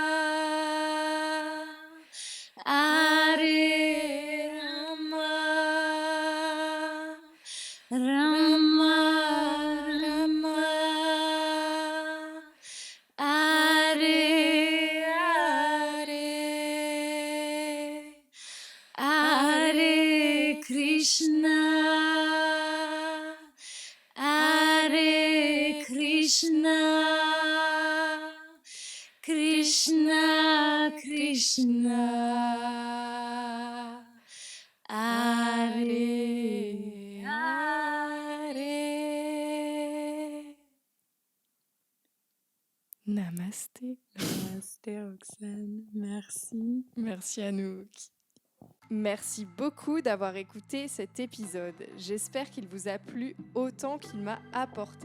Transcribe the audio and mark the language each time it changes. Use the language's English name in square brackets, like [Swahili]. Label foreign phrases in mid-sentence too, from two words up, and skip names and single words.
[Sanskrit] हरे राम, राम राम, हरे हरे, हरे कृष्ण, हरे कृष्ण, कृष्ण कृष्ण, हरे हरे. [French] Namasté. Namasté Roxane, merci. Merci Anouk. Merci beaucoup d'avoir écouté cet épisode. J'espère qu'il vous a plu autant qu'il m'a apporté.